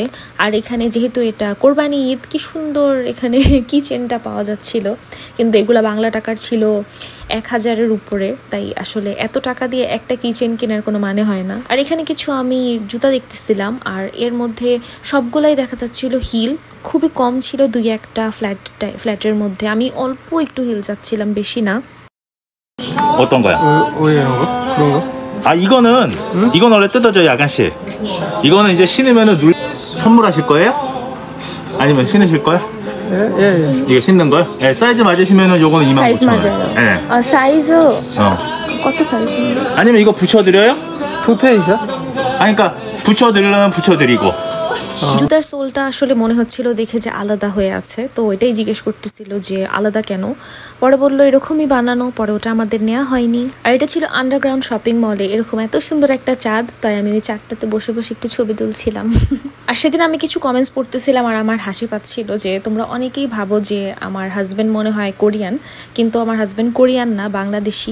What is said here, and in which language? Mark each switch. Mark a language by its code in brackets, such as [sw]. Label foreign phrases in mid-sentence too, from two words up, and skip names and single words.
[bn] আর এখানে যেহেতু এটা কোরবানি ঈদ, কি সুন্দর এখানে কিচেনটা পাওয়া যাচ্ছিল, কিন্তু এগুলা বাংলা টাকার ছিল 1000-এর উপরে, তাই আসলে এত টাকা দিয়ে একটা কিচেন কেনার কোনো মানে হয় না। আর এখানে কিছু আমি জুতা দেখতেছিলাম, আর এর মধ্যে সবগুলাই দেখা যাচ্ছিল হিল, খুবই কম ছিল 2-1টা ফ্ল্যাটের মধ্যে। আমি অল্প একটু হিল যাচ্ছিলাম, বেশি না। [ko] 어떤 거야? 오해하는 거? 그런 거? 아 이건 원래 뜯어져 야간씨. 이거는 이제 신으면은 선물하실 거예요? 아니면 신으실 거예요? 예. 이거 신는 거요? 예, 사이즈 맞으시면은 요거는 29,000원. 맞아요. 예. 아 사이즈 어떤 사이즈? 아니면 이거 붙여드려요? 포테이션? 아니 그러니까 붙여드리려면 붙여드리고. [bn] জুতার সোলটা আসলে মনে হচ্ছিল দেখে যে আলাদা হয়ে আছে, তো এটাই জিজ্ঞেস করতেছিল যে আলাদা কেন। পরে বললো এরকমই বানানো, পরে ওটা আমাদের নেওয়া হয়নি। আর এটা ছিল আন্ডারগ্রাউন্ড শপিং মলে, এরকম এত সুন্দর একটা চাঁদ, তাই আমি ওই চাঁদটাতে বসে বসে একটু ছবি তুলছিলাম। আর সেদিন আমি কিছু কমেন্টস পড়তেছিলাম, আর আমার হাসি পাচ্ছিল যে তোমরা অনেকেই ভাবো যে আমার হাজব্যান্ড মনে হয় কোরিয়ান, কিন্তু আমার হাজব্যান্ড কোরিয়ান না, বাংলাদেশি।